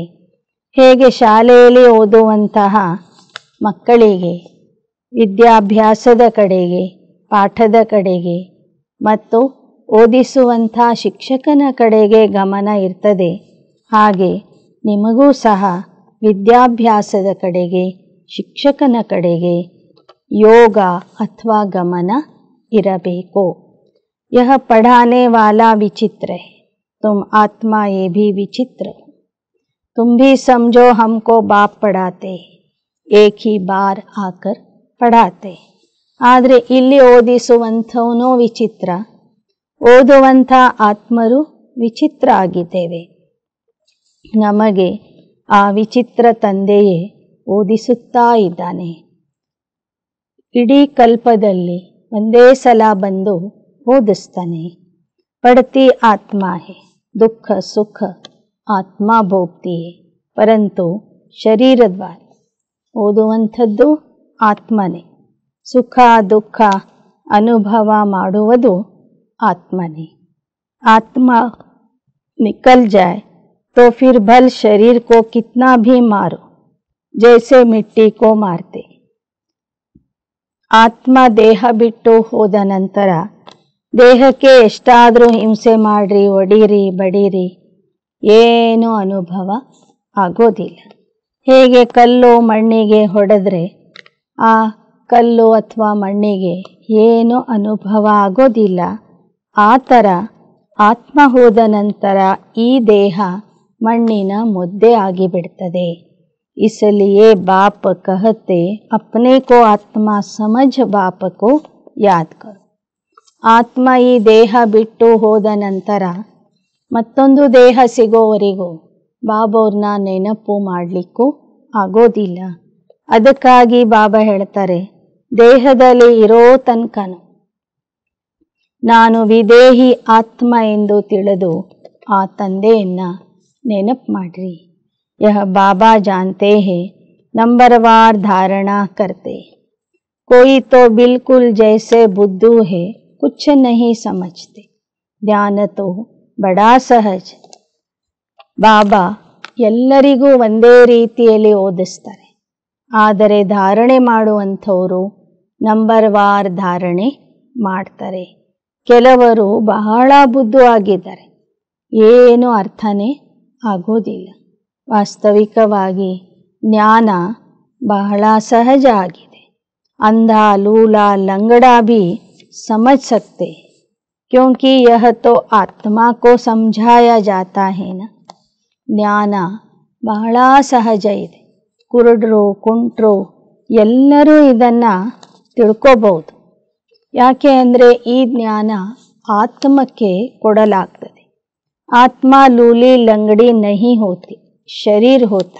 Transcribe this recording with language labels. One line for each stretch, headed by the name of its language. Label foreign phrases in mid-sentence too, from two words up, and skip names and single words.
Kannada: ಹೇಗೆ ಶಾಲೆಯಲ್ಲಿ ಓದುವಂತಹ ಮಕ್ಕಳಿಗೆ ವಿದ್ಯಾಭ್ಯಾಸದ ಕಡೆಗೆ, ಪಾಠದ ಕಡೆಗೆ ಮತ್ತು ಓದಿಸುವಂಥ ಶಿಕ್ಷಕನ ಕಡೆಗೆ ಗಮನ ಇರ್ತದೆ, ಹಾಗೆ ನಿಮಗೂ ಸಹ ವಿದ್ಯಾಭ್ಯಾಸದ ಕಡೆಗೆ, ಶಿಕ್ಷಕನ ಕಡೆಗೆ ಯೋಗ ಅಥವಾ ಗಮನ ಇರಬೇಕು.
Hindi: यह पढ़ाने वाला विचित्र है, तुम आत्मा ये भी विचित्र हो. तुम भी समझो हमको बाप पढ़ाते, एक ही बार आकर पढ़ाते.
Kannada: ಆದರೆ ಇಲ್ಲಿ ಓದಿಸುವಂಥವನು ವಿಚಿತ್ರ, ಓದುವಂಥ ಆತ್ಮರು ವಿಚಿತ್ರ ಆಗಿದ್ದೇವೆ. ನಮಗೆ ಆ ವಿಚಿತ್ರ ತಂದೆಯೇ ಓದಿಸುತ್ತಾ ಇದ್ದಾನೆ. ಇಡೀ ಕಲ್ಪದಲ್ಲಿ ಒಂದೇ ಸಲ ಬಂದು ಓದಿಸ್ತಾನೆ.
Hindi: ಪढ़ती आत्मा है, दुख सुख आत्मा भोगती है, परंतु शरीर द्वार.
Kannada: ಓದುವಂಥದ್ದು ಆತ್ಮನೇ, ಸುಖ ದುಃಖ ಅನುಭವ ಮಾಡುವುದು ಆತ್ಮನೇ.
Hindi: आत्मा निकल जाए तो फिर भल शरीर को कितना भी मारो, जैसे मिट्टी को मारते.
Kannada: ಆತ್ಮ ದೇಹ ಬಿಟ್ಟು ಹೋದ ನಂತರ ದೇಹಕ್ಕೆ ಎಷ್ಟಾದರೂ ಹಿಂಸೆ ಮಾಡ್ರಿ, ಒಡೀರಿ, ಬಡೀರಿ, ಏನೂ ಅನುಭವ ಆಗೋದಿಲ್ಲ. ಹೇಗೆ ಕಲ್ಲು ಮಣ್ಣಿಗೆ ಹೊಡೆದ್ರೆ ಆ ಕಲ್ಲು ಅಥವಾ ಮಣ್ಣಿಗೆ ಏನು ಅನುಭವ ಆಗೋದಿಲ್ಲ, ಆ ಥರ ಆತ್ಮ ಹೋದ ನಂತರ ಈ ದೇಹ ಮಣ್ಣಿನ ಮುದ್ದೆ ಆಗಿಬಿಡ್ತದೆ.
Hindi: इसलिए बाप कहते अपने को आत्मा समझ बाप को याद करो.
Kannada: ಆತ್ಮ ಈ ದೇಹ ಬಿಟ್ಟು ಹೋದ ನಂತರ ಮತ್ತೊಂದು ದೇಹ ಸಿಗೋವರೆಗೂ ಬಾಬವ್ರನ್ನ ನೆನಪು ಮಾಡಲಿಕ್ಕೂ ಆಗೋದಿಲ್ಲ. ಅದಕ್ಕಾಗಿ ಬಾಬಾ ಹೇಳ್ತಾರೆ, ದೇಹದಲ್ಲಿ ಇರೋ ತನಕನೂ ನಾನು ವಿದೇಹಿ ಆತ್ಮ ಎಂದು ತಿಳಿದು ಆ ತಂದೆಯನ್ನು ನೆನಪು ಮಾಡ್ರಿ.
Hindi: यह बाबा जानते हैं, नंबरवार धारणा करते. कोई तो बिल्कुल जैसे बुद्धू है, कुछ नहीं समझते. ಜ್ಞಾನ तो बड़ा सहज.
Kannada: ಬಾಬಾ ಎಲ್ಲರಿಗೂ ಒಂದೇ ರೀತಿಯಲ್ಲಿ ಓದಿಸ್ತಾರೆ, ಆದರೆ ಧಾರಣೆ ಮಾಡುವಂಥವರು ನಂಬರ್ವಾರ್ ಧಾರಣೆ ಮಾಡ್ತಾರೆ. ಕೆಲವರು ಬಹಳ ಬುದ್ಧು ಆಗಿದ್ದಾರೆ, ಏನು ಅರ್ಥನೇ ಆಗೋದಿಲ್ಲ. ವಾಸ್ತವಿಕವಾಗಿ ಜ್ಞಾನ ಬಹಳ ಸಹಜ ಆಗಿದೆ.
Hindi: ಅಂಧ लूला लंगड़ा भी समझ सकते, क्योंकि यह तो आत्मा को समझाया जाता है ना.
Kannada: ಜ್ಞಾನ ಬಹಳ ಸಹಜ ಇದೆ. ಕುರುಡರು, ಕುಂಟರು ಎಲ್ಲರೂ ಇದನ್ನು ತಿಳ್ಕೋಬಹುದು. ಯಾಕೆ ಅಂದರೆ ಈ ಜ್ಞಾನ ಆತ್ಮಕ್ಕೆ ಕೊಡಲಾಗ್ತದೆ.
Hindi: आत्मा लूली लंगड़ी नहीं होती, शरीर होता.